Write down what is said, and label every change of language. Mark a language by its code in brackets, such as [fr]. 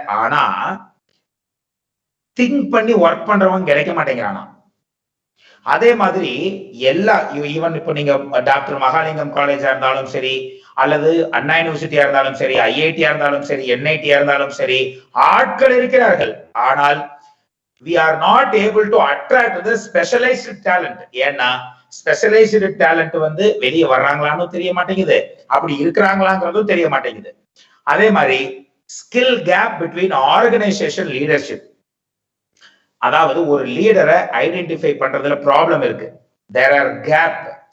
[ta] ஆனா திங்க் பண்ணி ஒர்க் பண்றவங்க கிடைக்க மாட்டேங்கிறானா. அதே மாதிரி ஈவன் இப்போ நீங்க டாக்டர் மகாலிங்கம் காலேஜா இருந்தாலும் சரி, அல்லது அண்ணா யூனிவர்சிட்டியா இருந்தாலும் சரி, ஐஐடியா இருந்தாலும் சரி, என்ஐடியா இருந்தாலும் சரி, ஆட்கள் இருக்கிறார்கள். ஆனால் [en] we are not able to attract the specialized talent. [ta] ஏன்னா ஸ்பெஷலைஸ்டு டேலண்ட் வந்து வெளியே வர்றாங்களான்னு தெரிய மாட்டேங்குது, அப்படி இருக்கிறாங்களாங்கிறதும் தெரிய மாட்டேங்குது. அதே மாதிரி skill gap between organisation leadership, அதாவது ஒரு லீடரை ஐடென்டிஃபை பண்றதுல ப்ராப்ளம் இருக்கு. [en] There are gap.